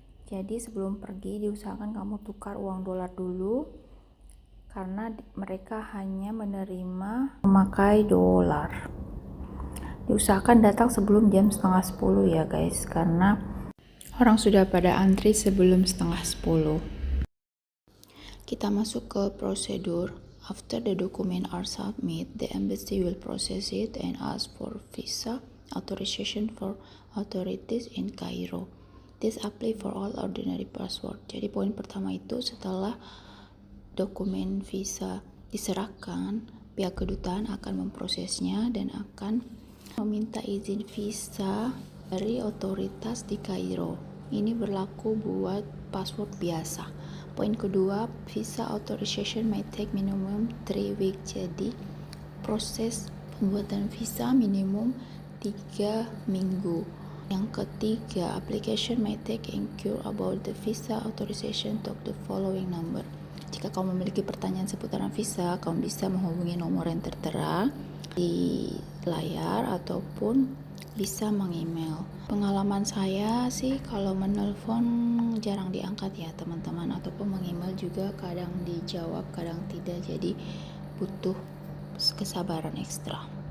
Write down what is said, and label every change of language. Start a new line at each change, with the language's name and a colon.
Indonesian: Jadi sebelum pergi diusahakan kamu tukar uang dolar dulu karena mereka hanya menerima memakai dolar. Diusahakan datang sebelum jam 9:30 ya guys, karena orang sudah pada antri sebelum 9:30. Kita masuk ke prosedur.
English: After the document are submitted, the embassy will process it and ask for visa authorization for authorities in Cairo. This apply for all ordinary passport.
Indonesian: Jadi poin pertama itu setelah dokumen visa diserahkan, pihak kedutaan akan memprosesnya dan akan meminta izin visa dari otoritas di Kairo. Ini berlaku buat paspor biasa. Poin kedua,
English: visa authorization may take minimum 3 weeks.
Indonesian: Jadi proses pembuatan visa minimum 3 minggu.
English: Yang ketiga, application may take inquire about the visa authorization to the following number.
Indonesian: Jika kamu memiliki pertanyaan seputaran visa, kamu bisa menghubungi nomor yang tertera di layar ataupun bisa mengemail. Pengalaman saya sih kalau menelpon jarang diangkat ya teman-teman, ataupun mengemail juga kadang dijawab kadang tidak, jadi butuh kesabaran ekstra.